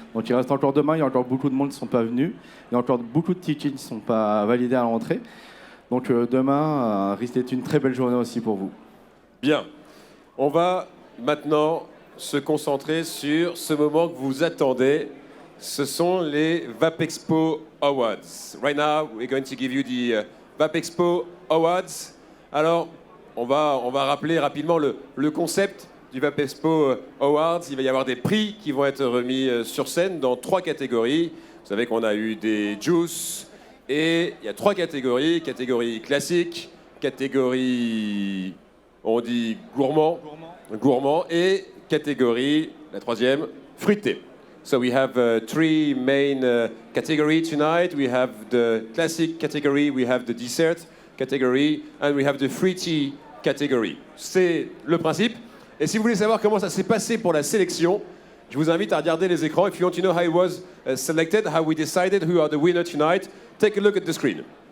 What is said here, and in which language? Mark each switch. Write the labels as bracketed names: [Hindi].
[French] Donc il reste encore demain, il y a encore beaucoup de monde qui ne sont pas venus. Il y a encore beaucoup de tickets qui ne sont pas validés à l'entrée. Donc demain risque d'être une très belle journée aussi pour vous. Bien. On va maintenant se concentrer sur ce moment que vous attendez. Ce sont les VapExpo Awards. [English] Right now, we're going to give you the VapExpo Awards. [French] Alors, on va rappeler rapidement le concept du VapExpo Awards. Il va y avoir des prix qui vont être remis sur scène dans 3 catégories. Vous savez qu'on a eu des juice et il y a 3 catégories. Catégorie classique, catégorie, on dit gourmand et catégorie, la 3e, fruité. [English] So we have 3 main categories tonight. We have the classic category, we have the dessert category, and we have the fruity category. [French] C'est le principe. Et si vous voulez savoir comment ça s'est passé pour la sélection, je vous invite à regarder les écrans. [English] If you want to know how it was selected, how we decided who are the winner tonight, take a look at the screen.